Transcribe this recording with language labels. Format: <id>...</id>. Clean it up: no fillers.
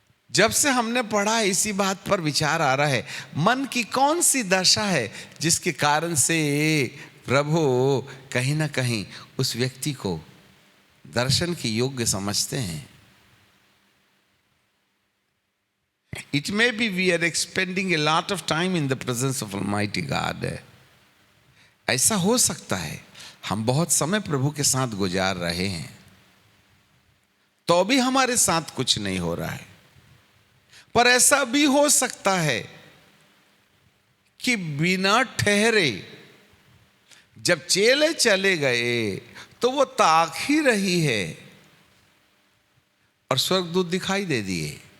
<hi>जब से हमने पढ़ा, इसी बात पर विचार आ रहा है, मन की कौन सी दशा है जिसके कारण से प्रभु कहीं ना कहीं उस व्यक्ति को दर्शन के योग्य समझते हैं।</hi> <en>It may be we are expending a lot of time in the presence of Almighty God.</en> <hi>ऐसा हो सकता है हम बहुत समय प्रभु के साथ गुजार रहे हैं, तो भी हमारे साथ कुछ नहीं हो रहा है। पर ऐसा भी हो सकता है कि बिना ठहरे जब चेले चले गए तो वो ताक ही रही है और स्वर्गदूत दिखाई दे दिए।</hi>